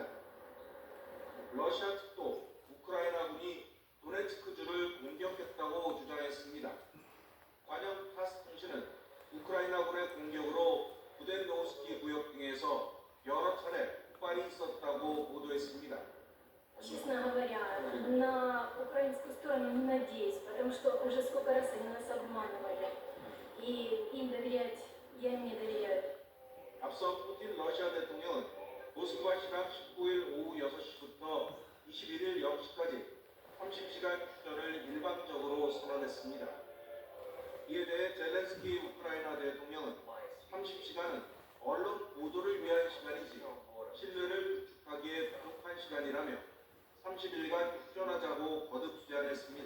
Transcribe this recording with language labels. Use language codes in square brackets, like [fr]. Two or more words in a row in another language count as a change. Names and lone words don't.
[ko] 러시아 측도 우크라이나군이 도네츠크주를 공격했다고 주장했습니다. 관영 타스 통신은 우크라이나군의 공격으로 부덴노우스키 구역 등에서 여러 차례 폭발이 있었다고 보도했습니다. [ru] Честно говоря, на украинскую сторону не надеюсь, потому что уже сколько раз они нас обманывали. И им доверять я не доверяю. [ko] 앞서 푸틴 러시아 대통령은 모스크바 시각 19일 오후 6시부터 21일 0시까지 30시간 휴전을 일방적으로 선언했습니다. 이에 대해 젤렌스키 우크라이나 대통령은 30시간은 언론 보도를 위한 시간이지 신뢰를 구축하기에 부족한 시간이라며 30일간 휴전하자고 거듭 제안했습니다.